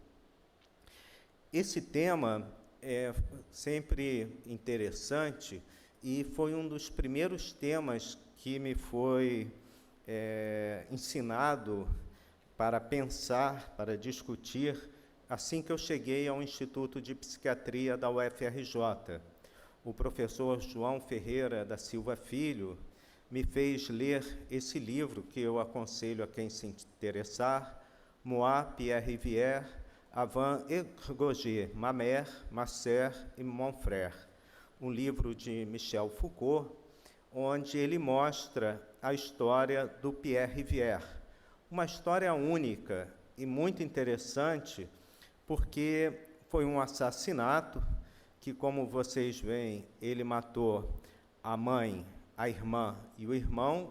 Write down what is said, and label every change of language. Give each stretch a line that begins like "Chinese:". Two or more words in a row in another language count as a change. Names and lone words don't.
Portuguese: Esse tema é sempre interessante e foi um dos primeiros temas que me foi ensinado para pensar, para discutir, assim que eu cheguei ao Instituto de Psiquiatria da UFRJ. O professor João Ferreira da Silva Filho me fez ler esse livro, que eu aconselho a quem se interessar, Moi, Pierre Rivière, Avant Ergoger, Ma Mère, Ma Sœur et Mon Frère, um livro de Michel Foucault, onde ele mostra a história do Pierre Rivière. Uma história única e muito interessante, porque foi um assassinato que, como vocês veem, ele matou a mãe, a irmã e o irmão.